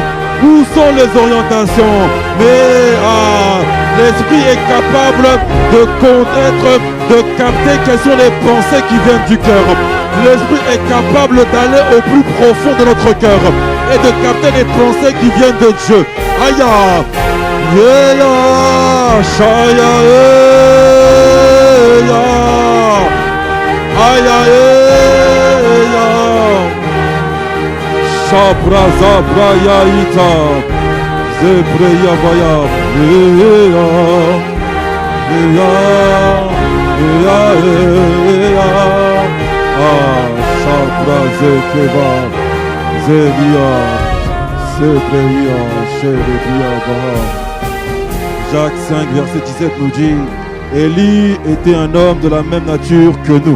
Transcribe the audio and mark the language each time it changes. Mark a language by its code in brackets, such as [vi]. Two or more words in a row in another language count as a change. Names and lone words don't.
[fr] Où sont les orientations? Mais l'esprit est capable de connaître, de capter quelles sont les pensées qui viennent du cœur. L'esprit est capable d'aller au plus profond de notre cœur et de capter les pensées qui viennent de Dieu. Aya, shaya, Shabraza braya ita, zebreya baya, Jacques 5, verset 17 nous dit: Élie était un homme de la même nature que nous.